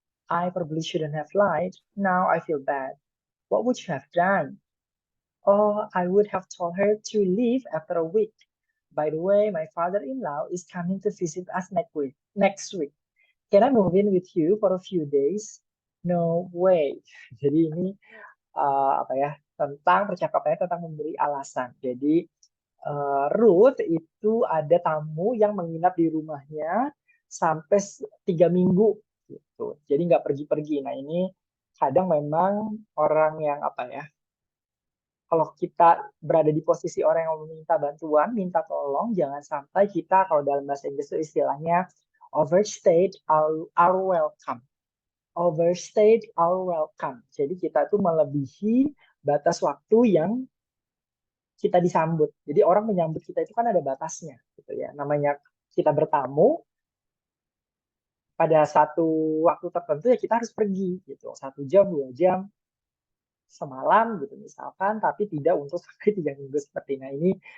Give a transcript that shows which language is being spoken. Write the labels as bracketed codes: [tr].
[en] I probably shouldn't have lied. Now I feel bad. What would you have done? Oh, I would have told her to leave after a week. By the way, my father-in-law is coming to visit us next week. Can I move in with you for a few days? No way. [id] Jadi ini apa ya, tentang percakapannya tentang memberi alasan. Jadi Ruth itu ada tamu yang menginap di rumahnya sampai 3 minggu gitu. Jadi nggak pergi-pergi. Nah ini kadang memang orang yang apa ya, kalau kita berada di posisi orang yang meminta bantuan, minta tolong, jangan sampai kita, kalau dalam bahasa Inggris itu istilahnya [en] overstayed our welcome. Overstayed our welcome. [id] Jadi kita tuh melebihi batas waktu yang kita disambut. Jadi orang menyambut kita itu kan ada batasnya, gitu ya. Namanya kita bertamu pada satu waktu tertentu ya kita harus pergi, gitu. 1 jam, 2 jam, semalam, gitu misalkan, tapi tidak untuk sampai 3 minggu seperti ini.